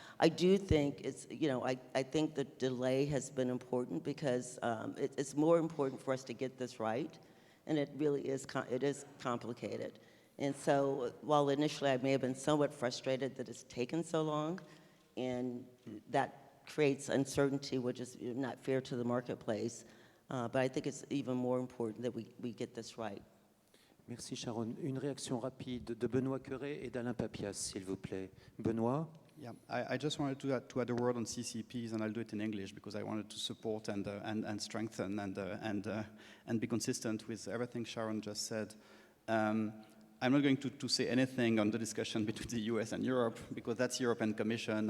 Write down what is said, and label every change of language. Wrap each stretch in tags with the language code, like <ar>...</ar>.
<en>I do think it's, you know, I think the delay has been important because it's more important for us to get this right, and it really is, it is complicated. And so while initially I may have been somewhat frustrated that it's taken so long, and that creates uncertainty, which is not fair to the marketplace, but I think it's even more important that we get this right.</en> <fr>Merci Sharon. Une réaction rapide de Benoît Queuret et d'Alain Papias, s'il vous plaît. Benoît?</fr> <en>Yeah, I just wanted to add a word on CCPs, and I'll do it in English because I wanted to support and strengthen and be consistent with everything Sharon just said. I'm not going to say anything on the discussion between the US and Europe because that's European Commission.</en>